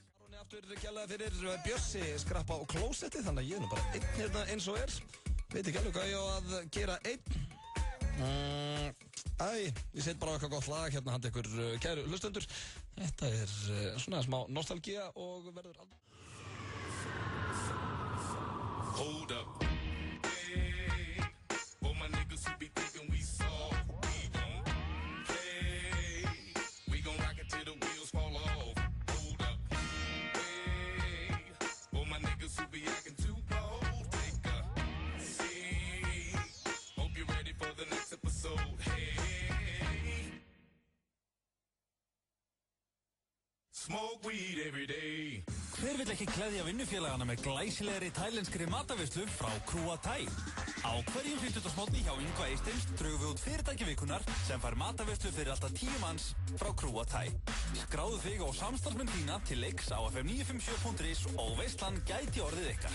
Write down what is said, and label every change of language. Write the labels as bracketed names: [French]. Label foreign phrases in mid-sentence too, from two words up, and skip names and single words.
[Icelandic] Aróni aftur gælaði fyrir Bjössi skrappa á klósetti, þannig að ég er nú bara einn hérna eins og veit ekki alveg hvað ég á að gera einn. Ég set bara eitthvað gott lag hérna handa ykkur kæru hlustendur. Þetta svona smá nostalgía og verður aldrei. [English] Hold up. Hey, for my niggas who be thinking we soft, we gon' play. We gon' rock it till the wheels fall off. Hold up. Hey, for my niggas who be acting too bold, take a seat. Hope you're ready for the next episode. Hey, smoke weed every day. [Icelandic] Hver vill ekki gleðja vinnufélagana með glæsilegri tælenskri mataveislu frá Krúa Thai? Á hverjum 50. hjá Yngva Eystins drögum við út fyrirtæki vikunnar sem fær mataveislu fyrir alltaf 10 manns frá Krúa Thai. Skráðu þig og samstarfsmenn þína til leiks á fm957.is og veislan gæti orðið ykkar.